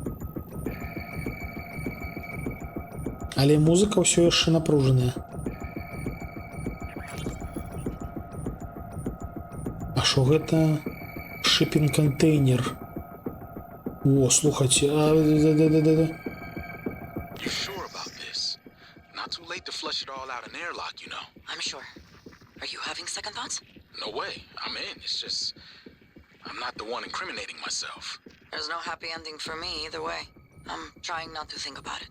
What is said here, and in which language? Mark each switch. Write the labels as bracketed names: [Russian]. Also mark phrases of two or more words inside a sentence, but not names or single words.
[Belarusian] Але музыка ўсё яшчэ напружаная. А што гэта? Шиппінг-контейнер. О, слухайце. [English] Flush it all out in airlock, you know. I'm sure. Are you having second thoughts? No way. I'm in. It's just... I'm not the one incriminating myself. There's no happy ending for me either way. I'm trying not to think about it.